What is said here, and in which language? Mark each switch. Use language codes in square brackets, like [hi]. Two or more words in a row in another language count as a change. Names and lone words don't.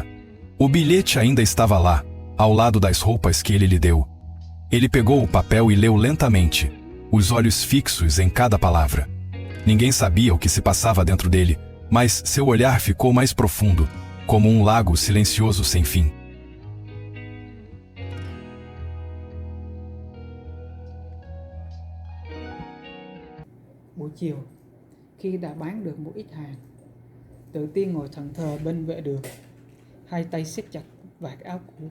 [pt] O bilhete ainda estava lá, ao lado das roupas que ele lhe deu. Ele pegou o papel e leu lentamente, os olhos fixos em cada palavra. Ninguém sabia o que se passava dentro dele, mas seu olhar ficou mais profundo, como um lago silencioso sem fim. [vi] Buổi chiều, khi đã bán được một ít hàng, Tự Tiên ngồi thẫn thờ bên vệ đường, hai tay siết chặt vạt áo cũ.